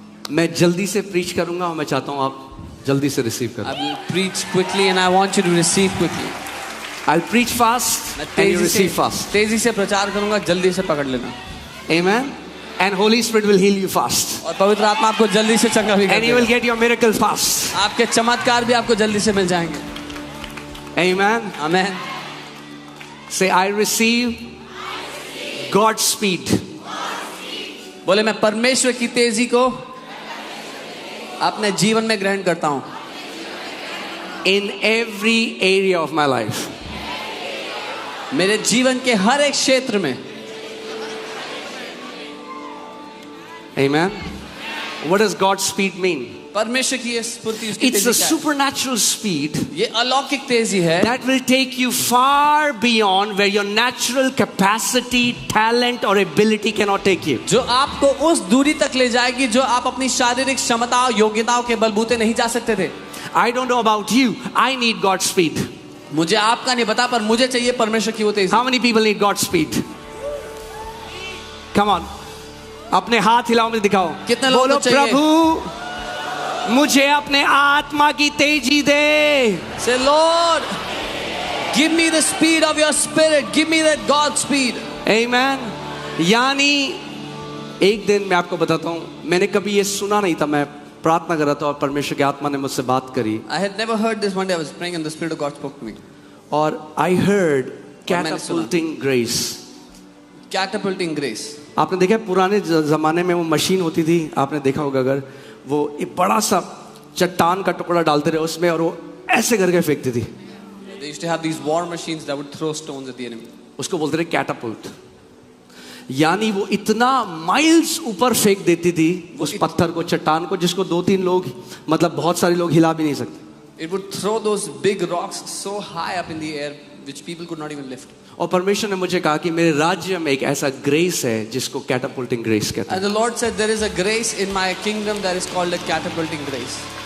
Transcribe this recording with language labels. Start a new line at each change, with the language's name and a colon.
Hindi: मैं जल्दी से प्रीच करूंगा और मैं चाहता हूं आप जल्दी से रिसीव करो।
English: I will preach quickly and I want you to receive quickly. I'll preach fast and you receive fast.
Hindi: तेजी से प्रचार करूंगा, जल्दी से पकड़ लेना।
English: Amen. And Holy Spirit will heal you fast.
Hindi: और पवित्र आत्मा आपको जल्दी से चंगा भी करेगा।
English: And you will get your miracle fast.
Hindi: आपके चमत्कार भी आपको जल्दी से मिल जाएंगे।
English: Amen. Amen. Say, I receive God's speed.
Hindi: बोले मैं परमेश्वर की तेजी को अपने जीवन में ग्रहण करता हूं।
English: In every area of my life.
Hindi: मेरे जीवन के हर एक क्षेत्र में।
English: Amen. What does God's speed mean?
Hindi: परमेश्वर की ये स्फूर्ति, उसकी
English: It's
Hindi: तेजी
English: a
Hindi: क्या है?
English: supernatural speed
Hindi: ये अलौकिक तेजी है
English: that will take you far beyond where your natural capacity, talent or ability cannot take you.
Hindi: जो आपको उस दूरी तक ले जाएगी जो आप अपनी शारीरिक क्षमता और योग्यताओं के बलबूते नहीं जा सकते थे।
English: I don't know about you. I need God's speed.
Hindi: मुझे आपका नहीं पता, पर मुझे चाहिए परमेश्वर की वो तेजी।
English: How many people need God's speed? Come on.
Hindi: अपने हाथ हिलाओ, मुझे दिखाओ। कितने लोगों बोलो, को चाहिए? प्रभु मुझे अपने आत्मा की तेजी दे।
English: Say, Lord, give me the speed of your spirit. Give me that God speed. Amen.
Hindi: यानी एक दिन मैं आपको बताता हूँ, मैंने कभी ये सुना नहीं था। मैं प्रार्थना कर रहा था और परमेश्वर की आत्मा ने मुझसे बात करी।
English: I had never heard this. One day I was praying and the Spirit of God spoke to me. और I heard
Hindi: मैंने सुना।
English: catapulting grace. Catapulting grace.
Hindi: आपने देखा पुराने जमाने में वो मशीन होती थी, आपने देखा होगा, अगर वो एक बड़ा सा चट्टान का टुकड़ा डालते रहे उसमें और वो ऐसे करके फेंकती थी।
English: They used to have these war machines that would throw stones at the enemy.
Hindi: उसको बोलते थे कैटापुल्ट। यानी वो इतना माइल्स ऊपर फेंक देती थी उस पत्थर को, चट्टान को, जिसको 2-3 लोग, मतलब बहुत सारे लोग हिला भी नहीं सकते।
English: It would throw those big rocks so high up in the air which people could not even lift.
Hindi: और परमेश्वर ने मुझे कहा कि मेरे राज्य में एक ऐसा ग्रेस है जिसको कैटापुल्टिंग ग्रेस कहते हैं।
English: And the Lord said there is a grace in my kingdom that is called a catapulting grace.